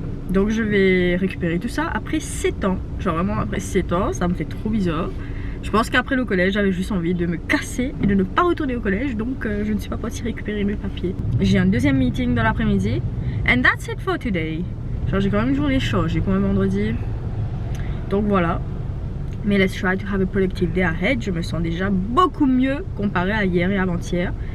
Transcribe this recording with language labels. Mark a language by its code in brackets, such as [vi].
[fr] Donc je vais récupérer tout ça après 7 ans, genre vraiment après 7 ans, ça me fait trop bizarre. Je pense qu'après le collège, j'avais juste envie de me casser et de ne pas retourner au collège, donc je ne suis pas partie récupérer mes papiers. J'ai un deuxième meeting dans l'après-midi, [en] and that's it for today. [fr] Genre j'ai quand même une journée chargée pour un vendredi, donc voilà. Mais [en] let's try to have a productive day ahead. [fr] Je me sens déjà beaucoup mieux comparé à hier et avant-hier.